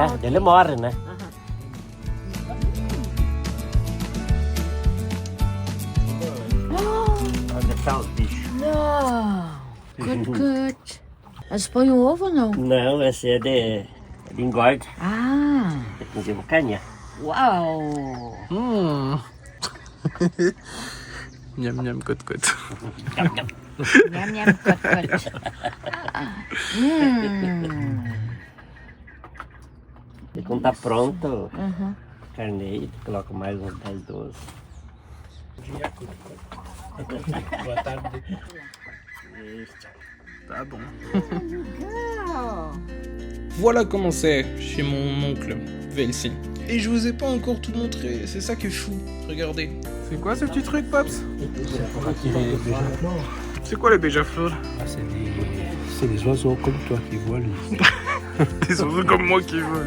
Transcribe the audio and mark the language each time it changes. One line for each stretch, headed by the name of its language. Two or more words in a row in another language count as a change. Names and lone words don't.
Portuguese: Daí ele morre, né? Vai deixar os bichos. Não! Cut. Mas põe o ovo ou não? Não, esse é de engorda. Ah! Inclusive carninha. Uau! Miam miam côte côte. Miam, miam, cote, cote. E quando tá pronto, Uhum. carneiro, tu coloca mais uns 10, 12. Boa tarde.
French: Ah bon.
Portuguese: Legal.
French: Voilà comment c'est chez mon oncle Velsi. Et je vous ai pas encore tout montré, c'est ça qui est fou. Regardez. C'est quoi ce petit truc, Pops? Pour attirer les béjaflores. C'est quoi les béjaflores? Ah, c'est des oiseaux comme toi qui volent. Des oiseaux comme moi qui volent.